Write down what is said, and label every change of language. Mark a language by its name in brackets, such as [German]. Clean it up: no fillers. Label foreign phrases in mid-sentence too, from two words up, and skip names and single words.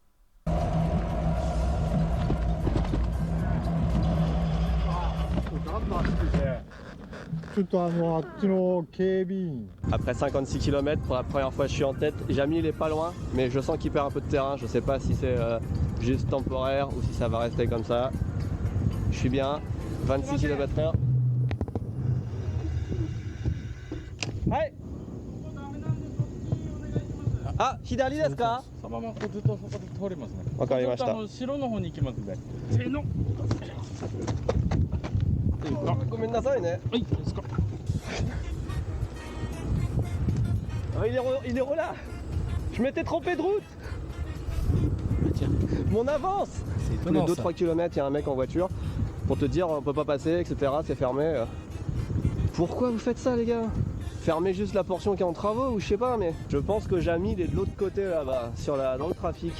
[French] Après 56 km, pour la première fois je suis en tête. Jamy il est pas loin, mais je sens qu'il perd un peu de terrain. Je sais pas si c'est juste temporaire ou si ça va rester comme ça. Je suis bien, 26 km/h. Ouais. [Japanese] Ah, 左ですか? そのままこうずっとそこで通れますね。わかりました。城の方に行きますんで。せーの。ごめんなさいね。はい、ですか。 [French] Ah, il est là. Je m'étais trompé de route. Tiens. Mon avance. C'est Tous les étonnant. 2-3 km, il y a un mec en voiture pour te dire on peut pas passer, etc. C'est fermé. Pourquoi vous faites ça, les gars? Fermez juste la portion qui est en travaux ou je sais pas, mais je pense que Jamy il est de l'autre côté là-bas, dans le trafic.